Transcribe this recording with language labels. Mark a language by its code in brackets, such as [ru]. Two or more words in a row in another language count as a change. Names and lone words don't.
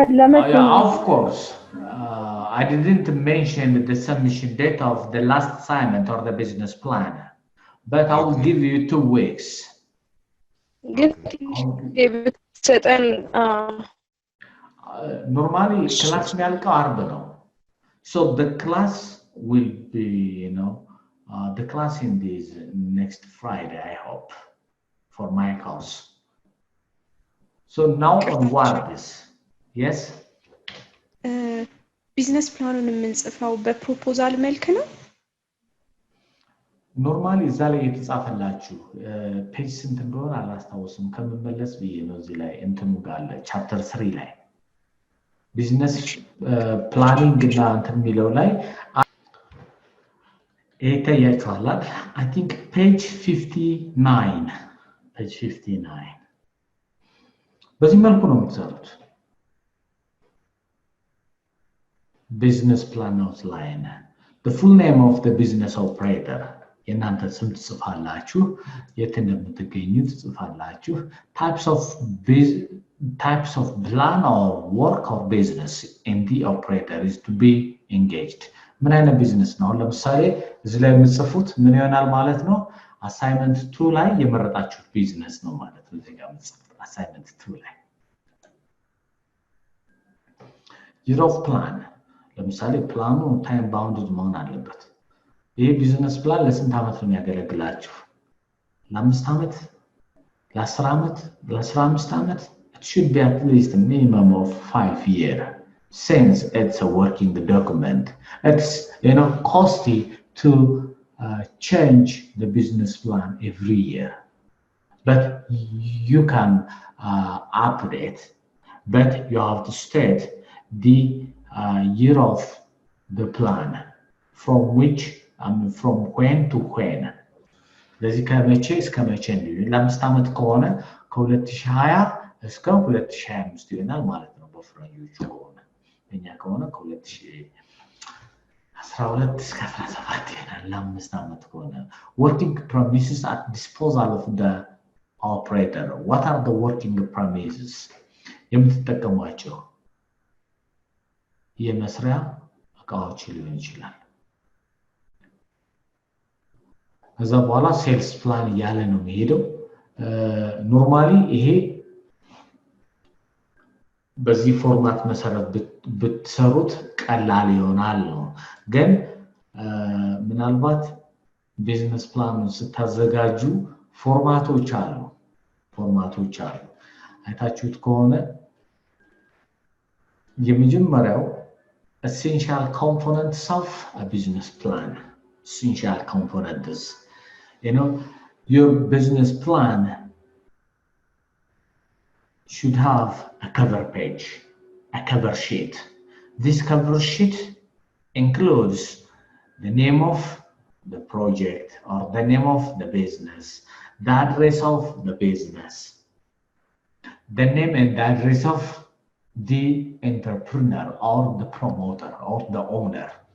[en] of course I didn't mention the submission date of the last assignment or the business plan but I will give you 2 weeks normally class [am] የሚያልቀው አርብ ነው [en] so the class will be the class in this next Friday I hope for my course so now onward this yes business plan [am] የምንጽፈው በፕሮፖዛል መልክ ነው ኖርማሊ እዛ ላይ የተጻፈላችሁ ፔጅ ስንት እንደሆነ አላስታውስም ከመመለስ ብዬ ነው እዚህ ላይ እንትኑ ጋር አለ ቻፕተር 3 ላይ [en] business planning [am] እና እንትን የሚለው ላይ ይታያችኋል [en] I think page 59 [am] በዚህ መልኩ ነው የምትሰሩት [en] business plan outline. The full name of the business operator. [am] የእናንተ ስም ትጽፋላችሁ የት እንደምትገኙ ትጽፋላችሁ [en] types of plan or work or business in the operator is to be engaged [am] ምን አይነት ቢዝነስ ነው ለምሳሌ እዚህ ላይ የምትጽፉት ምን ይሆናል ማለት ነው assignment 2 ላይ የመረጣችሁት ቢዝነስ ነው ማለት ነው እዚህ ጋር የምትጽፉት assignment 2 ላይ [en] year of plan [am] ለምሳሌ ፕላኑ [en] time bounded [am] መሆን አለበት ይሄ [en] business plan [am] ለስንት ዓመት ነው የሚያገለግላችሁ ለ5 ዓመት ለ10 ዓመት ለ15 [en] ዓመት it should be at least a minimum of 5 years since it's a working document it's costly to change the business plan every year but you can update but you have to state the year of the plan from which from when to when [am] ለዚህ ከመቼ እስከ መቼ ነው ለ5 ዓመት ከሆነ ከ2020 እስከ 2025 ይሆናል ማለት ነው በፍራንጆቹ ከሆነ እኛ ከሆነ ከ2012 እስከ 17 ይሆናል ለ5 ዓመት ከሆነ [en] working premises at disposal of the operator what are the working premises የምትጠቀሟቸው [am] የመስሪያ እቃዎች ሊሆን ይችላል ከዛ በኋላ [en] sales plan [am] ያለ ነው የሚሄደው ኖርማሊ ይሄ በዚህ ፎርማት መሰረት ብትሰሩት ቀላል ይሆናል ነው ግን ምናልባት [en] business plan [am] ስታዘጋጁ ፎርማቶች አሉ አይታችሁት ከሆነ [en] የመጀመሪያው essential components of a business plan essential components your business plan should have a cover page a cover sheet this cover sheet includes the name of the project or the name of the business the address of the business the name and the address of the entrepreneur or the promoter or the owner